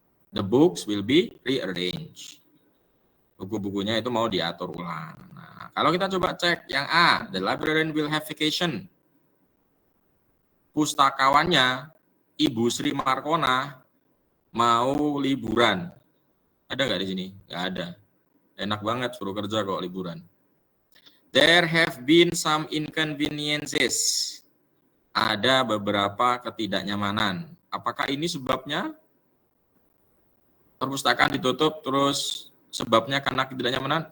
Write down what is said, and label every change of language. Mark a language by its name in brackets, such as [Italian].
[English] The books will be rearranged. [Indonesian] Buku-bukunya itu mau diatur ulang. Nah, kalau kita coba cek yang A, [English] the librarian will have vacation. [Indonesian] Pustakawannya, Ibu Sri Markona, mau liburan. Ada nggak di sini? Nggak ada. Enak banget suruh kerja kok liburan. [English] There have been some inconveniences. [Indonesian] Ada beberapa ketidaknyamanan. Apakah ini sebabnya? Perpustakaan ditutup terus sebabnya karena ketidaknyamanan?